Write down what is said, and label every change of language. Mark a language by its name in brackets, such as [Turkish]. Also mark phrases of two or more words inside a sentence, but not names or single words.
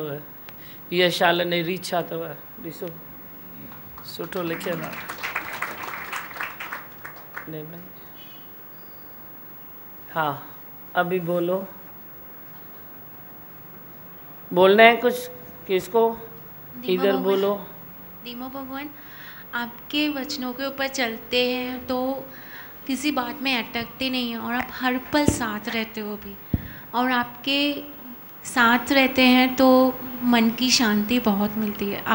[Sindhi] इहा शाल ने रीछा अथव, ॾिसो सुठो लिखियलु आहे। [Hindi] हाँ, अभी बोलो। बोलना है कुछ किसको? इधर बोलो। दीमा भगवान, आपके वचनों के ऊपर चलते हैं तो किसी बात में अटकते नहीं हैं और आप हर पल साथ रहते हो भी, और आपके साथ रहते हैं तो मन की शांति बहुत मिलती है।